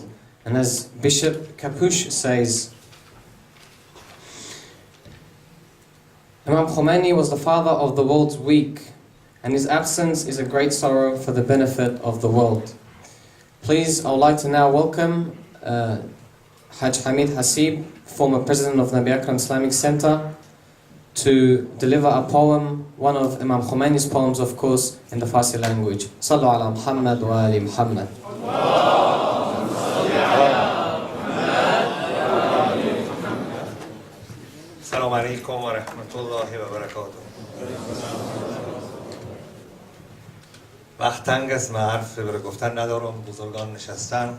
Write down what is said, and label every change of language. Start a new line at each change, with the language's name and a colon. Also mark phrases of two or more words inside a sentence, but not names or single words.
English: And as Bishop Capuche says, Imam Khomeini was the father of the world's weak, and his absence is a great sorrow for the benefit of the world. Please, I would like to now welcome Haj Hamid Hasib, former president of Nabi Akram Islamic Center, to deliver a poem, one of Imam Khomeini's poems, of course, in the Farsi language.
Arabic: صلوا على محمد وآل محمد. سلام علیکم و رحمت الله و برکاته.
Persian: وقت تنگ است، من حرف برای گفتن ندارم. بزرگان نشستن.